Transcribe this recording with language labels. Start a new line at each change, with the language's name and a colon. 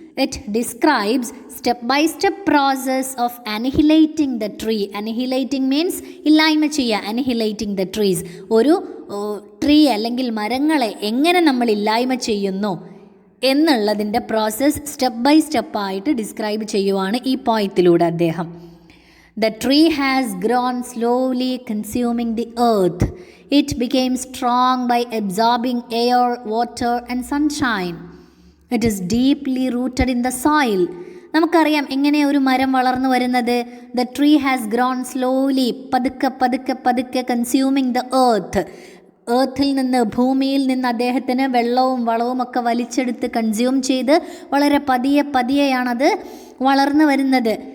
English: It describes step-by-step process of annihilating the tree. Annihilating means
Malayalam: ഇല്ലായ്മ ചെയ്യുക.
English: Annihilating the trees.
Malayalam: ഒരു tree അല്ലെങ്കിൽ മരങ്ങളെ എങ്ങനെ നമ്മൾ ഇല്ലായ്മ ചെയ്യുന്നു എന്നുള്ളതിൻ്റെ പ്രോസസ്സ് സ്റ്റെപ്പ് ബൈ സ്റ്റെപ്പായിട്ട് ഡിസ്ക്രൈബ് ചെയ്യുവാണ് ഈ പോയത്തിലൂടെ അദ്ദേഹം.
English: The tree has grown slowly, consuming the earth. It became strong by absorbing air, water and sunshine. It is deeply rooted in the soil.
Malayalam: നമുക്കറിയാം എങ്ങനെ ഒരു മരം വളർന്നു വരുന്നത്.
English: The tree has grown slowly,
Malayalam: പതുക്കെ പതുക്കെ പതുക്കെ,
English: Consuming the earth.
Malayalam: ഏർത്തിൽ നിന്ന്, ഭൂമിയിൽ നിന്ന് അദ്ദേഹത്തിന് വെള്ളവും വളവും ഒക്കെ വലിച്ചെടുത്ത് കൺസ്യൂം ചെയ്ത് വളരെ പതിയെ പതിയെയാണത് വളർന്നു വരുന്നത്.